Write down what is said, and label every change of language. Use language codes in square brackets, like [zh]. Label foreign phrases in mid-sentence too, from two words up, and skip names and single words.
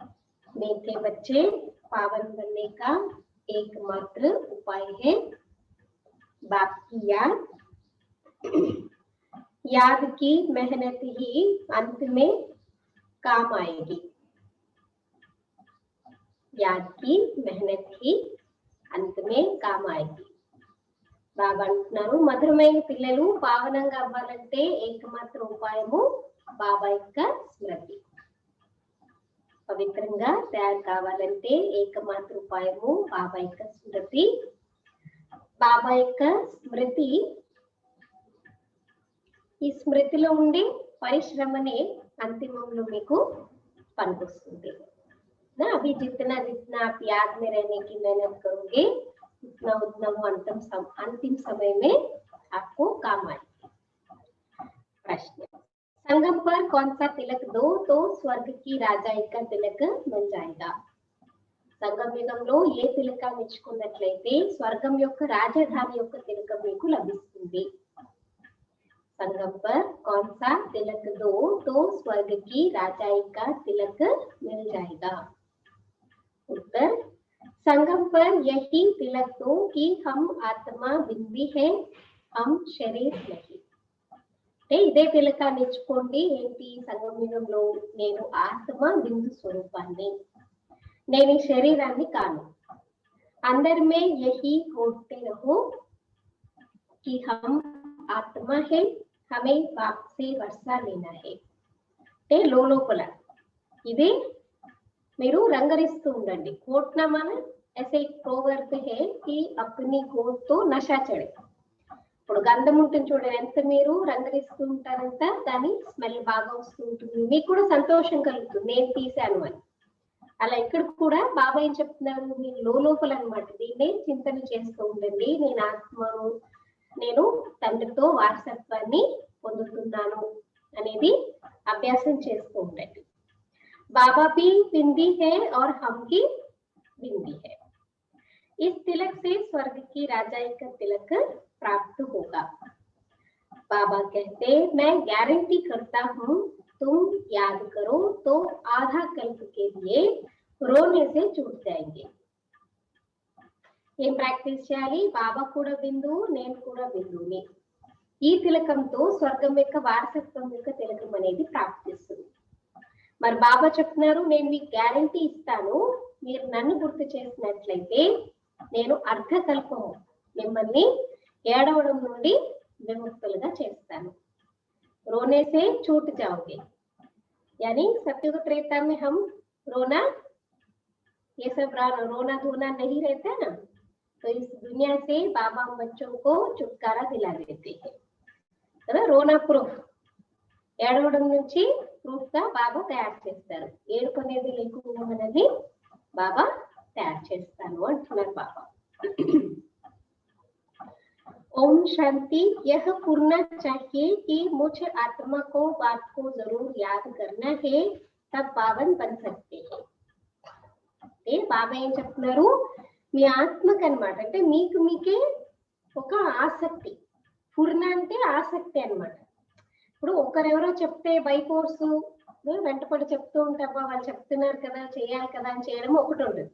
[hi] मीठे बच्चे पावन बनने का एकमात्र उपाय है बाप की याद। याद की मेहनत ही अंत में काम आएगी। याद की मेहनत ही अंत में काम आएगी। [te] బాబా అంటున్నారు మధురమైన పిల్లలు పావనంగా అవ్వాలంటే ఏకమాత్ర ఉపాయము బాబా యొక్క స్మృతి. పవిత్రంగా తయారు కావాలంటే ఏకమాత్ర ఉపాయము బాబా యొక్క స్మృతి. బాబా యొక్క స్మృతి, ఈ స్మృతిలో ఉండే పరిశ్రమనే అంతిమంలో మీకు పనికొస్తుంది. [hi] अभी जितना जितना आप याद में रहने की मेहनत करोगे उतना उतना वो अंतिम समय में आपको काम आएगी। प्रश्न, संगम पर कौन सा तिलक दो तो स्वर्ग की राजाई का तिलक मिल जाएगा? [te] సంగం యుగంలో ఏ తిలకాన్ని ఇచ్చుకున్నట్లయితే స్వర్గం యొక్క రాజధాని యొక్క తిలకం మీకు లభిస్తుంది. [hi] संगम पर कौन सा तिलक दो तो स्वर्ग की राजाई का तिलक मिल जाएगा? उत्तर, संगम पर यही तिलक दो कि हम आत्मा बिंदी है, हम शरीर नहीं. [te] ఇదే తిలకాన్ని ఇచ్చుకోండి. ఏంటి? సంగం యుగంలో నేను ఆత్మ బిందు స్వరూపాన్ని, నేను ఈ శరీరాన్ని కాను. [hi] अंदर में यही घोटते रहो कि हम आत्मा है, हमें बाप से वर्षा लेना है. [te] అంటే లోపల ఇదే మీరు రంగరిస్తూ ఉండండి. [hi] घोटना माना ऐसे एक प्रोवर्ब है कि अपनी घोट तो नशा चढ़े. [te] ఇప్పుడు గంధం ఉంటుంది చూడండి, ఎంత మీరు రంగరిస్తూ ఉంటారంట దాని స్మెల్ బాగా వస్తూ ఉంటుంది, మీకు కూడా సంతోషం కలుగుతుంది నేను తీశాను అని. అలా ఇక్కడ కూడా బాబా ఏం చెప్తున్నారు, మీరు లోపల అనమాట దీన్నే చింతన చేస్తూ ఉండండి. నేను ఆత్మను, నేను తండ్రితో వారసత్వాన్ని పొందుతున్నాను అనేది అభ్యాసం చేస్తూ ఉండండి. [hi] बाबा भी बिंदी है और हम की बिंदी है. इस तिलक से स्वर्ग की राजाई का तिलक प्राप्त होगा. बाबा कहते, मैं गारंटी करता हूँ तुम याद करो तो आधा कल्प के लिए रोने से छूट जाएंगे. [te] ఏం ప్రాక్టీస్ చేయాలి? బాబా కూడా బిందువు, నేను కూడా బిందువుని. ఈ తిలకంతో స్వర్గం యొక్క వారసత్వం యొక్క తిలకం అనేది ప్రాప్తిస్తుంది. మరి బాబా చెప్తున్నారు, నేను మీకు గ్యారంటీ ఇస్తాను, మీరు నన్ను గుర్తు చేసినట్లయితే నేను అర్ధకల్పము మిమ్మల్ని ఏడవడం నుండి విముక్తులుగా చేస్తాను. [hi] रोने से छूट जाओगे, यानी सत्युग त्रेता में हम रोना, ये सब रोना धोना नहीं रहता ना, तो इस दुनिया से बाबा बच्चों को छुटकारा दिला देते हैं. रोना प्रूफ, [te] ఏడవడం నుంచి ప్రూఫ్ గా బాబా తయారు చేస్తారు. ఏడుపు అనేది లేకుండా అనేది బాబా తయారు చేస్తాను అంటున్నారు బాబా. [hi] ओम शांति. यह पूर्णा चाहिए कि मुझ आत्मा को बात को जरूर याद करना है, तब पावन बन सकते हैं. [te] అంటే బాబా ఏం చెప్తున్నారు, మీ ఆత్మకు అన్నమాట, అంటే మీకు మీకే ఒక ఆసక్తి. పూర్ణ అంటే ఆసక్తి అన్నమాట. ఇప్పుడు ఒకరెవరో చెప్తే [en] by course [te] వెంటపడి చెప్తూ ఉంటావా, వాళ్ళు చెప్తున్నారు కదా చేయాలి కదా అని చేయడం ఒకటి ఉండదు.